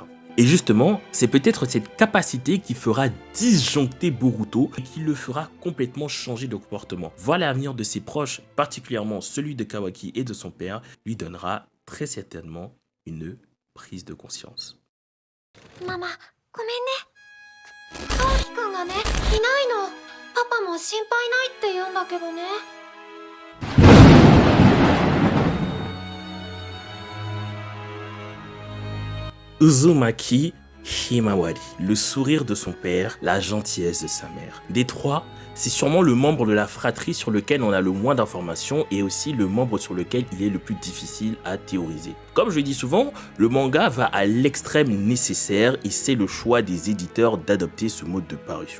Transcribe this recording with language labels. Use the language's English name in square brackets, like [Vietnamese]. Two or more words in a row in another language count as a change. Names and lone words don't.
[French] Et justement, c'est peut-être cette capacité qui fera disjoncter Boruto et qui le fera complètement changer de comportement. Voir l'avenir de ses proches, particulièrement celui de Kawaki et de son père, lui donnera très certainement une prise de conscience. Maman, [Japanese] ごめんね。カオキくんがね、いないの。パパも心配ないって言うんだけどね。 [French] Uzumaki Himawari, le sourire de son père, la gentillesse de sa mère. Des trois, c'est sûrement le membre de la fratrie sur lequel on a le moins d'informations et aussi le membre sur lequel il est le plus difficile à théoriser. Comme je le dis souvent, le manga va à l'extrême nécessaire et c'est le choix des éditeurs d'adopter ce mode de parution.